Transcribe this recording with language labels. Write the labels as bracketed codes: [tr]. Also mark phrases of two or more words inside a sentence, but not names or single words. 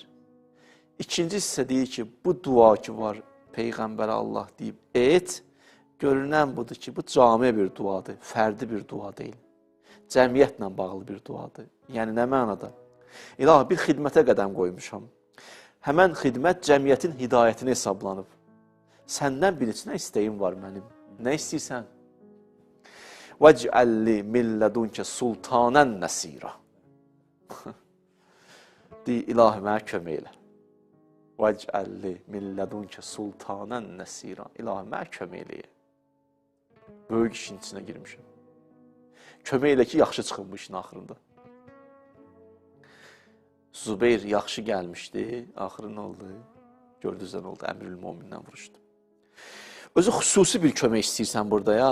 [az] İkinci hissə deyir ki, bu dua ki var, Peyğəmbərə Allah deyib, et, görünən budur ki, bu cami bir duadır, fərdi bir dua deyil. Cəmiyyətlə bağlı bir duadır. Yəni, nə mənada? İlahi, bir xidmətə qədəm qoymuşam. Həmən xidmət cəmiyyətin hidayətini hesablanıb. Səndən birinci nə istəyim var mənim? Nə istəyirsən? [ar] وَجْعَلِّ مِنْ لَدُنْكَ سُلْطَانًا نَسِيرًا. [az] Deyir, ilahi mənə kömək elə. [ar] وَجْعَلِّ مِنْ لَدُنْكَ سُلْطَانًا نَسِيرًا. [az] İlahi mənə kömək eləyə. Böyük işin içinə girmişəm. Kömək elə ki, yaxşı çıxın bu işin axırında. Zübeyir yaxşı gəlmişdi, axırı nə oldu? Gördünüz nə oldu? Əmirül-Momindən vuruşdu. Özü xüsusi bir kömək istəyirsən burada ya.